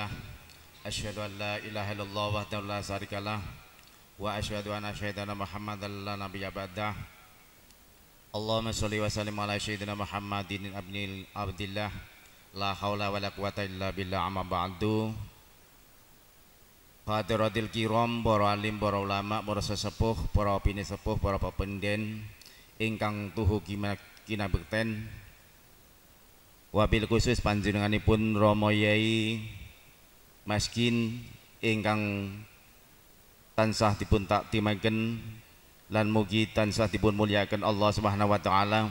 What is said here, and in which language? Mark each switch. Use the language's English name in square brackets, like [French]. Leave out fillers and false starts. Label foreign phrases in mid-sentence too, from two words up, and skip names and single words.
[Arabic] أشهد أن لا إله إلا الله وحده لا شريك له وأشهد أن سيدنا محمدا لا نبي بعده. اللهم صل وسلم على سيدنا محمد ابن عبد الله. لا حول ولا قوة إلا بالله، أما بعد. حضرات الكرام, [Javanese] para alim, para ulama, para sesepuh, para pinisepuh, para pependen ingkang tuhu kinabekten. [Arabic] وبالخصوص [Javanese] panjenenganipun Rama Yai Maskin ingkang tansah dipun taktimaken lan mugi tansah dipun mulyakaken Allah [Arabic] سبحانه وتعالى.